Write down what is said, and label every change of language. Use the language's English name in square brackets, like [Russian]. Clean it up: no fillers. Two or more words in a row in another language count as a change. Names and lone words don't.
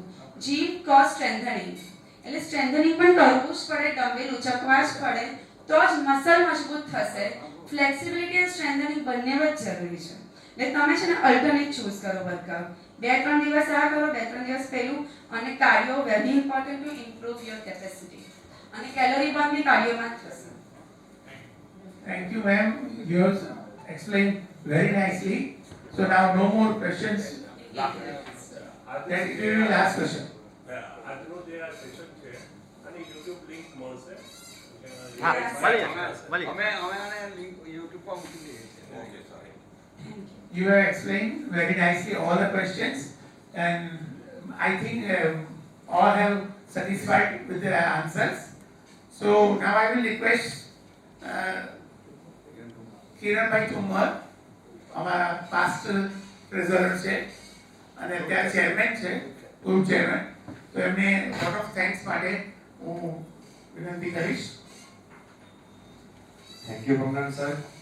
[English] gym cause strengthening, [Gujarati] એટલે સ્ટ્રેન્થનિંગ પણ કરવું જ પડે, ડમ્બેલ ઉચકવા જ પડે તો જ મસલ મજબૂત થશે. ફ્લેક્સિબિલિટી અને સ્ટ્રેન્થનિંગ બંને જ જરૂરી છે. એટલે તમે છે ને [English] alternate choose [Gujarati] કરો વર્કઆઉટ. 2-3 દિવસ આ કરો, 2-3 દિવસ પેલું. [English] અને cardio very important to improve your capacity. [Gujarati] અને [English] calorie burn [Gujarati] બી કાર્ડિયોમાં જ થશે. [English] Thank you, ma'am. You have explained very nicely. So now no more questions. Then it will be last question. [Gujarati] આજનો જે આ સેશન છે અને YouTube લિંક મળશે. હા, મળી. અમે આને લિંક YouTube પર મૂકી દઈએ છીએ. [English] okay, sorry. You have explained very nicely all the questions, and I think all have satisfied with their answers. So now I will request [Gujarati] કિરણભાઈ ઠુમ્મર, અમારા [English] past treasurer [Gujarati] છે અને અત્યારે ચેરમેન છે, પૂર્વ ચેરમેન, તો એમને [English] vote of thanks [Gujarati] માટે હું વિનંતી કરીશ. [English] thank you [Gujarati] ભગવાન સાહેબ.